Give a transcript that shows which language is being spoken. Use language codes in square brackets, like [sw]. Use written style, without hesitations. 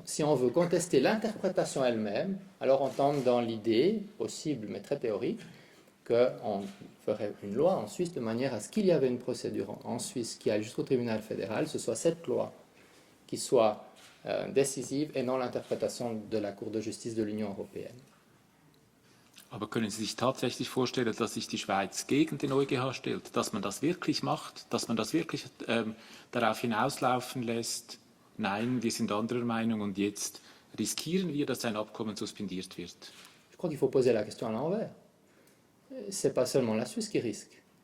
[fr] Si on veut contester l'interprétation elle-même, alors on tombe dans l'idée, possible mais très théorique, qu'on ferait une loi en Suisse de manière à ce qu'il y avait une procédure en Suisse qui aille jusqu'au tribunal fédéral, ce soit cette loi qui soit décisive et non l'interprétation de la Cour de justice de l'Union européenne. [de] Aber können Sie sich tatsächlich vorstellen, dass sich die Schweiz gegen den EuGH stellt, dass man das wirklich macht, dass man das wirklich darauf hinauslaufen lässt, nein, wir sind anderer Meinung und jetzt riskieren wir, dass ein Abkommen suspendiert wird? [fr] Je crois qu'il faut poser la question à l'envers. Ce n'est pas seulement la Suisse qui risque.